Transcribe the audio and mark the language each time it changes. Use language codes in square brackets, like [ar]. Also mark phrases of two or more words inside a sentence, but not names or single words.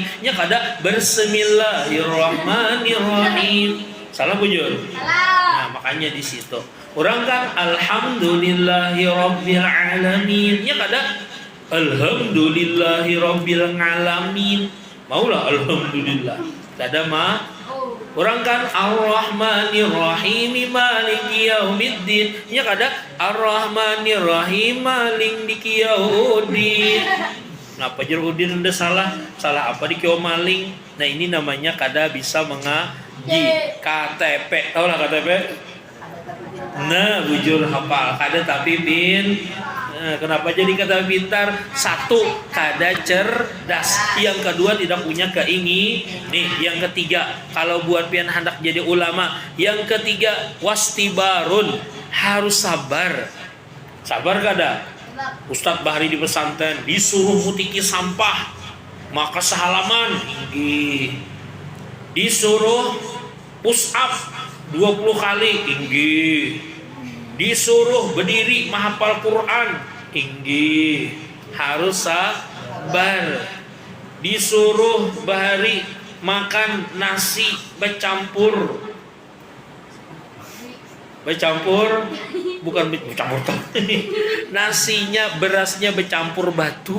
[bjn] Nya kada Bismillahirrahmanirrahim. Salah bujur? Nah, makanya di situ. Orang kan [ar] Alhamdulillahirabbil alamin. [bjn] Ya kada [ar] Alhamdulillahirabbil alamin. [bjn] Maulah alhamdulillah. Kada mah. Orang kan [ar] Ar-Rahmanir-Rahim Maliki Yaumiddin. [bjn] Ya kada [ar] Ar-Rahmanir-Rahim Maliki Yaumiddin. [bjn] Kenapa Udin udah salah? Salah apa di kio maling? Nah, ini namanya kada bisa mengaji. KTP, tahu lah KTP? Nah, bujur hafal. Kada tapi kenapa jadi kata pintar? Satu, kada cerdas. Yang kedua, tidak punya keinginan. Nih, yang ketiga, kalau buat pian hendak jadi ulama. Yang ketiga, wastibarun, harus sabar. Sabar kada? Ustadz Bahri di pesantren disuruh mutiki sampah, maka sehalaman disuruh push up 20 kali tinggi. Disuruh berdiri menghafal Quran, tinggi, harus sabar. Disuruh bahari makan nasi bercampur, bukan bercampur nasinya, berasnya bercampur batu.